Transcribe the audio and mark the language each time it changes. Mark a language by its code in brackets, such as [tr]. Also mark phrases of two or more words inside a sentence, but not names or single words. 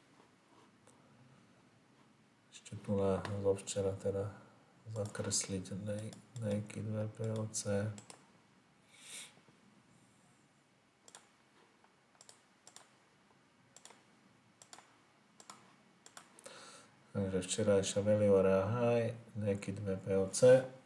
[sk] Ešte tu zo včera teda zakresliť [en] naked VPLC. [sk] Takže včerajšia [en] value area high, naked VPLC.